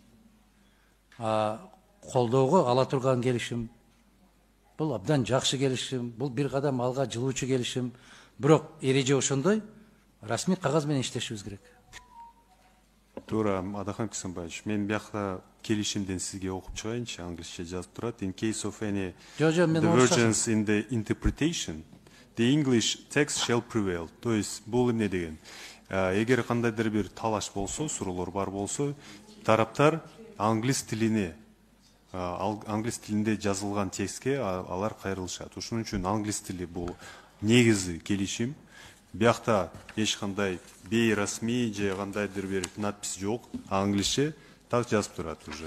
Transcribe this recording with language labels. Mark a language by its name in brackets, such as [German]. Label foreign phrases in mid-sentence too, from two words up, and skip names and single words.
[Kyrgyz] Колдоого ала турган келишим, бул абдан жакшы келишим, бул бир кадам алга жылуучу келишим. Бирок эреже ошондой, расмий кагаз менен иштешибиз керек. Туура, Адахан Кисимбаевич, мен биякта келишимден сизге окуп чыгайынчы, англисче жазып турат. [English] In case of any [Kyrgyz] мен [English] divergence in the interpretation, the English text shall prevail. [Russian] То есть [Kyrgyz] бул эмне деген? Эгер кандайдыр бир талаш болсо, суроолор бар болсо, тараптар англис тилине, англис тилинде жазылган текстке алар кайрылышат. Ошон үчүн англис тили бул негизи келишим. Биякта эч кандай бейрасмий же кандайдыр бир надпись жок, англисче так жазып турат уже.